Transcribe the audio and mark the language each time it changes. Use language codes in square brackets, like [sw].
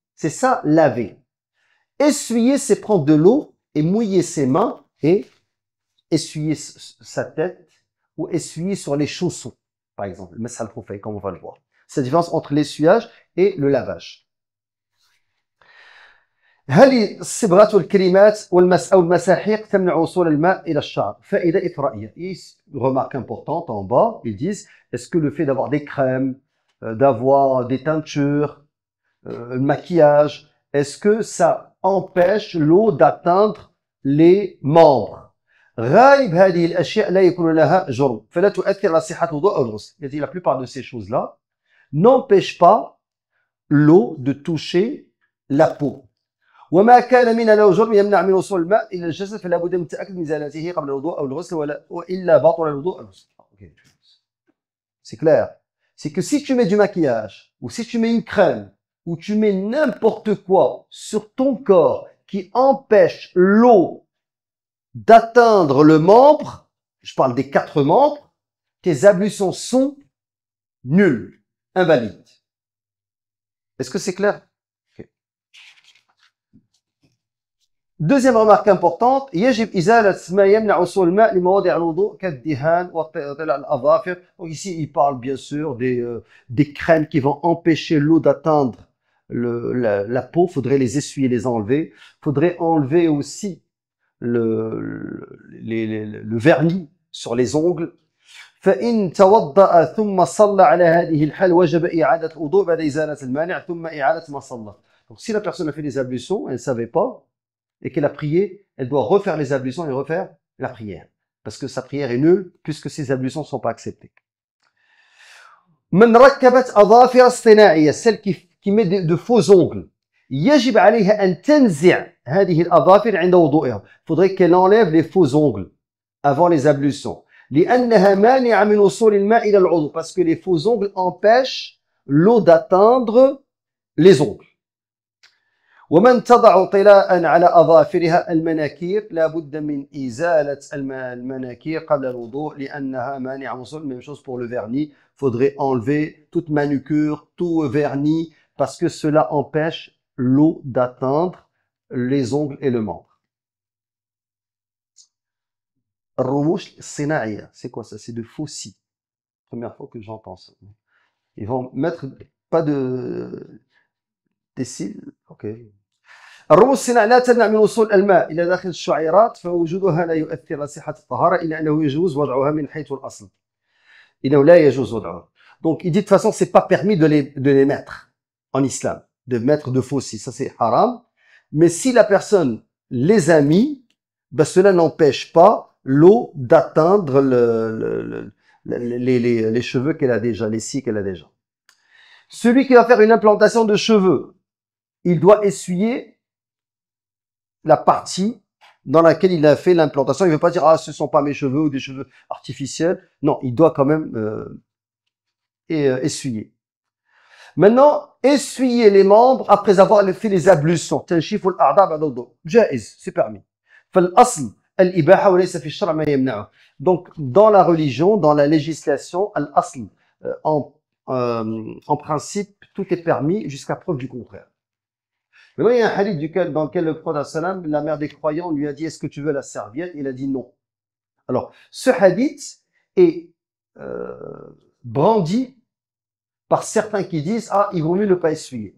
[fr] C'est ça, laver. Essuyer, c'est prendre de l'eau et mouiller ses mains et essuyer sa tête ou essuyer sur les chaussons, par exemple. Le [ar] masal khufay, [fr] comme on va le voir. C'est la différence entre l'essuyage et le lavage. [ar] هل الصبغة والكريمات أو المساحيق تمنع وصول الماء إلى الشعر؟ فائدة إثرائية. [fr] Une remarque importante en bas, ils disent, est-ce que le fait d'avoir des crèmes, d'avoir des teintures, le maquillage, est-ce que ça empêche l'eau d'atteindre les membres? [ar] غالب هذه الأشياء لا يكون لها جرم فلا تؤثر على صحة الوضوء أو الغسل. [fr] Il dit la plupart de ces choses-là n'empêchent pas l'eau de toucher la peau. [ar] وما كان منها له جرم يمنع من وصول الماء إلى الجسد فلا بد من التأكد من إزالته قبل الوضوء أو الغسل وإلا بطل الوضوء أو الغسل. [fr] C'est clair. C'est que si tu mets du maquillage ou si tu mets une crème ou tu mets n'importe quoi sur ton corps qui empêche l'eau d'atteindre le membre, je parle des 4 membres, tes ablutions sont nulles, invalides. Est-ce que c'est clair? Deuxième remarque importante, [ar] يجب إزالة ما يمنع وصول الماء لمواضع الوضوء كالدهان وطلع الأظافر. [fr] Donc ici, il parle bien sûr des crèmes qui vont empêcher l'eau d'atteindre la peau. Faudrait les essuyer, les enlever. Faudrait enlever aussi le vernis sur les ongles. [ar] فإن توضأ ثم صلى على هذه الحال وجب إعادة الوضوء بعد إزالة المانع ثم إعادة ما صلى. [fr] Donc si la personne a fait des ablutions, elle ne savait pas, et qu'elle a prié, elle doit refaire les ablutions et refaire la prière. Parce que sa prière est nulle, puisque ses ablutions ne sont pas acceptées. [ar] من ركبت أظافر اصطناعية, [fr] celle qui met de faux ongles. [ar] يجب عليها أن تنزع هذه الأظافر عند وضوئها. [fr] Il faudrait qu'elle enlève les faux ongles avant les ablutions. [ar] لأنها مانعة من وصول الماء إلى العضو. [fr] Parce que les faux ongles empêchent l'eau d'atteindre les ongles. [ar] ومن تضع طلاء على أظافرها المناكير لا بد من إزالة المناكير قبل الوضوء لأنها مانعة وصول. [fr] Même chose pour le vernis, faudrait enlever toute manucure, tout vernis parce que cela empêche l'eau d'atteindre les ongles et le membre. [ar] الرموش الصناعية, [fr] c'est quoi ça? C'est de faux cils. Première fois que j'entends ça. Ils vont mettre pas des cils, ok. [ar] الرموش الصناعية لا تمنع من وصول الماء إلى داخل الشعيرات فوجودها لا يؤثر على صحة الطهارة إلا أنه يجوز وضعها من حيث الأصل. إنه لا يجوز وضعها. [fr] Donc il dit de toute façon c'est pas permis de les mettre en islam, de mettre de faux cils, ça c'est haram. Mais si la personne les a mis, ben cela n'empêche pas l'eau d'atteindre les cheveux qu'elle a déjà, les cils qu'elle a déjà. Celui qui va faire une implantation de cheveux, il doit essuyer la partie dans laquelle il a fait l'implantation. Il ne veut pas dire « Ah, ce ne sont pas mes cheveux ou des cheveux artificiels ». Non, il doit quand même essuyer. Maintenant, essuyer les membres après avoir fait les ablutions. [ar] تنشيف الأعضاء بعد الوضوء. جائز, [fr] c'est permis. [ar] فالأصل الإباحة وليس في الشرع ما يمنعه. [fr] Donc, dans la religion, dans la législation, الأصل, en principe, tout est permis jusqu'à preuve du contraire. Mais il y a un hadith dans lequel le prophète sallam, la mère des croyants lui a dit « Est-ce que tu veux la serviette ?» Il a dit non. Alors, ce hadith est brandi par certains qui disent « Ah, il vaut mieux ne pas essuyer ».